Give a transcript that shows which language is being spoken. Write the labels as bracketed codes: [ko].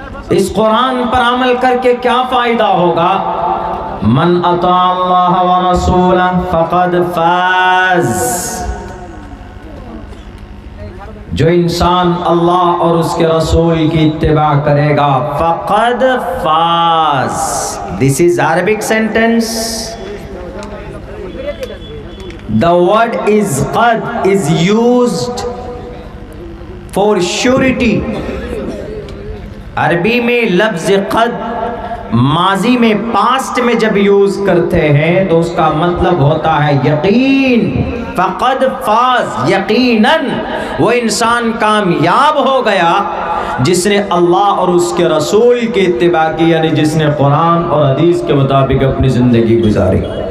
[ur] اس قرآن پر عمل کر کے کیا فائدہ ہوگا؟ [ar] من اطاع اللہ ورسولہ فقد فاز، [ur] جو انسان اللہ اور اس کے رسول کی اتباع کرے گا [ar] فقد فاز. [en] This is Arabic sentence. The word is qad is used for surety. [ur] عربی میں لفظ قد ماضی میں پاسٹ میں جب یوز کرتے ہیں تو اس کا مطلب ہوتا ہے یقین. [ar] فقد فاز، [ur] یقیناً وہ انسان کامیاب ہو گیا جس نے اللہ اور اس کے رسول کی اتباع کی، یعنی جس نے قرآن اور حدیث کے مطابق اپنی زندگی گزاری.